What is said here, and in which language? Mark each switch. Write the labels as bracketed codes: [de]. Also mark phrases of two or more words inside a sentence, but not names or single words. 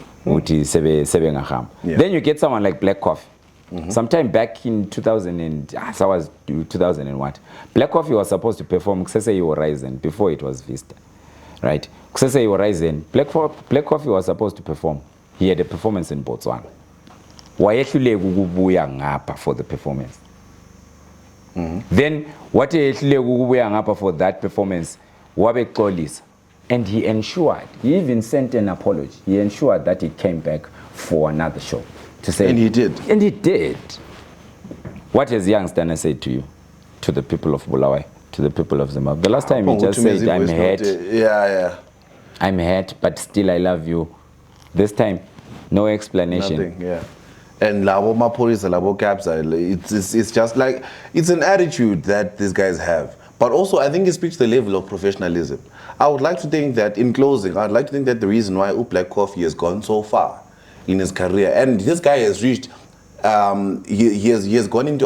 [en] Then you get someone like Black Coffee. Sometime back in 2000 and so was 2000 and what? Black Coffee was supposed to perform Kusese Horizon before it was Vista, right? Kusese Horizon, Black Coffee was supposed to perform. He had a performance in Botswana. [nd] Wayehlule ukubuya ngapha [en] for the performance. Then what [nd] ehlule ukubuya ngapha [en] for that performance? Wabexolisa, and he ensured. He even sent an apology. He ensured that he came back for another show to say. And he did. And he did. What has Young Stunna said to you, to the people of Bulawayo, to the people of Zimbabwe? The last time he just said, "I'm hurt." Yeah. I'm hurt, but still I love you. This time, no explanation. Nothing. Yeah. And [nd] labo mapolisa, labo [en] caps, it's just like, it's an attitude that these guys have. But also, I think it speaks to the level of professionalism. I would like to think that, in closing, I'd like to think that the reason why Black Coffee has gone so far in his career, and this guy has reached, he has gone into